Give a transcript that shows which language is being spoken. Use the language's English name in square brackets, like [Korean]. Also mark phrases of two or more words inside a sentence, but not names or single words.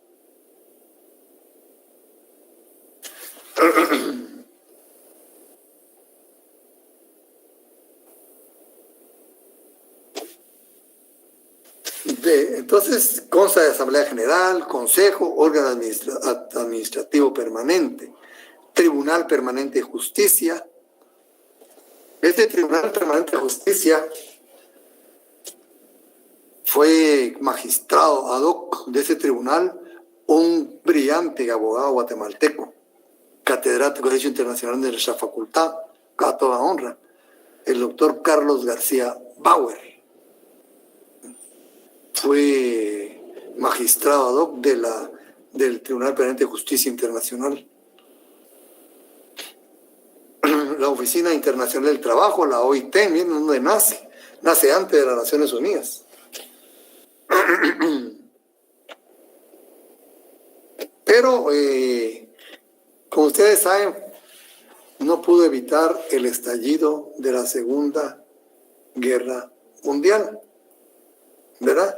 [Spanish] Entonces, consta de Asamblea General, Consejo, órgano administrativo permanente, Tribunal Permanente de Justicia. Este Tribunal Permanente de Justicia fue magistrado [Latin] ad hoc [Spanish] de ese tribunal un brillante abogado guatemalteco, catedrático de Derecho Internacional de nuestra facultad, a toda honra, el doctor Carlos García Bauer. Fue magistrado [Latin] ad hoc [Spanish] del Tribunal Permanente de Justicia Internacional. La Oficina Internacional del Trabajo, la OIT, miren dónde nace antes de las Naciones Unidas. Pero, como ustedes saben, no pudo evitar el estallido de la Segunda Guerra Mundial, ¿verdad?